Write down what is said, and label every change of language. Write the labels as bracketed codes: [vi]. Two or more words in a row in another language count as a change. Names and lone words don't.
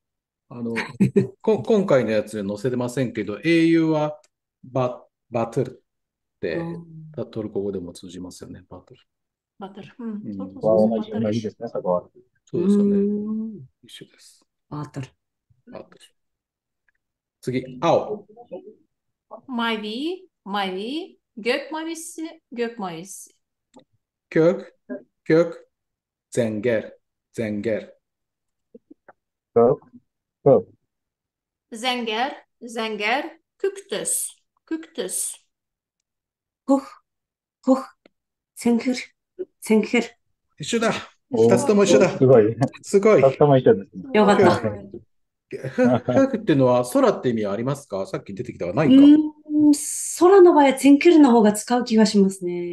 [ja] 今回のやつで載せてませんけど、英雄はバトルってトルコ語でも通じますよね。バトル。 [tr] Batır. [ja] 同じですね、そこは。そうですよね。一緒です。バトル。バトル。次、青。 [tr] Mavi, mavi. Gök mavisi, gök mavisi. [tt] Kök, kök, zenger, zenger. Kök, kök, Zenger, zenger. Küktüs, küktüs. [ja] コフ。コフ。センクル。センクル。一緒だ。二つとも一緒だ。すごい。すごい。二つとも一緒ですね。よかった。フクっていうのは空って意味はありますか？さっき出てきたはないか。空の場合はセンクルの方が使う気がしますね。